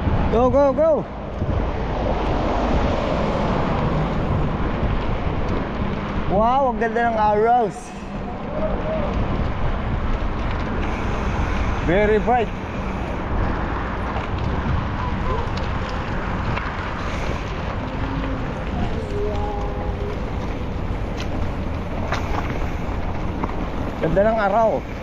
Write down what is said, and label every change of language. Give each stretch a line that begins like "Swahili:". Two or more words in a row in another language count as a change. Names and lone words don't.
English: Go, go, go!
Filipino: Wow, ang ganda ng arrows.
English: Very bright.
Filipino: Ganda ng araw.